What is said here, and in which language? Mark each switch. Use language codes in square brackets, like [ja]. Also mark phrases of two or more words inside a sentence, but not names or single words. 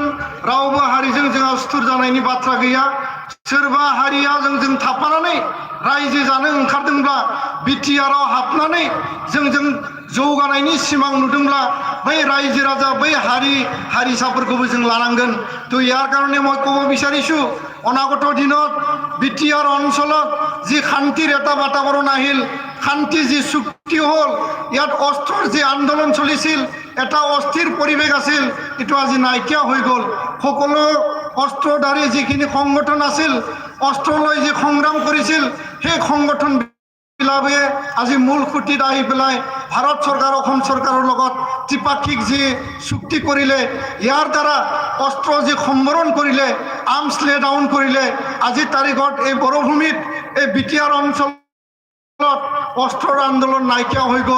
[brx] रावबो हारिजों जोंहा सुथुर जानायनि बाथ्रा गैया। सोरबा हारिया जोंजों थाफानानै रायजो जानो ओंखारदोंब्ला, बिटिआरआव हाबनानै जोंजों जौगानायनि सिमां नुदोंब्ला, बै रायजो राजा, बै हारिसाफोरखौबो जों लानांगोन। [as] তো ইয়াৰ কাৰণে মই ক'ব বিচাৰিছোঁ, অনাগত দিনত বিটিআৰ অঞ্চলত যি শান্তিৰ এটা বাতাবৰণ আহিল, শান্তি যি চুক্তি হ'ল, ইয়াত অস্ত্ৰৰ যি আন্দোলন চলিছিল, এটা অস্থিৰ পৰিৱেশ আছিল, এইটো আজি নাইকিয়া হৈ গ'ল। সকলো অস্ত্ৰধাৰী যিখিনি সংগঠন আছিল, অস্ত্ৰ লৈ যি সংগ্ৰাম কৰিছিল, সেই সংগঠন বিলাকে আজি মূল খুঁটিত আহি পেলাই ভাৰত চৰকাৰ, অসম চৰকাৰৰ লগত ত্ৰিপাক্ষিক যি চুক্তি কৰিলে, ইয়াৰ দ্বাৰা অস্ত্ৰ যি সম্বৰণ কৰিলে, [en] arms lay down [as] কৰিলে, আজিৰ তাৰিখত এই বৰভূমিত, এই বিটিআৰ অঞ্চল অস্ত্ৰৰ আন্দোলন নাইকিয়া হৈ গ'ল।